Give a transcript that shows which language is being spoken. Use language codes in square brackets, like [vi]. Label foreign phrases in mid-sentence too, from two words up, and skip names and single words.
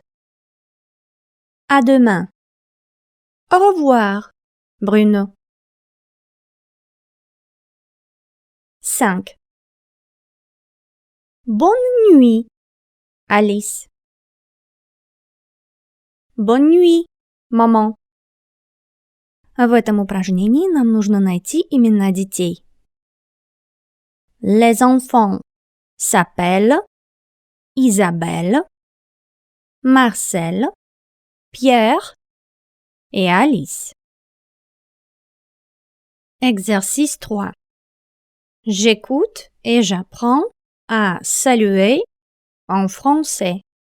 [fr] À demain. Au revoir, Bruno. 5. Bonne nuit, Alice. Bonne nuit, maman. [ru] В этом упражнении нам нужно найти имена детей. [fr] Les enfants s'appellent Isabelle, Marcel, Pierre et Alice. Exercice 3. J'écoute et j'apprends à saluer en français.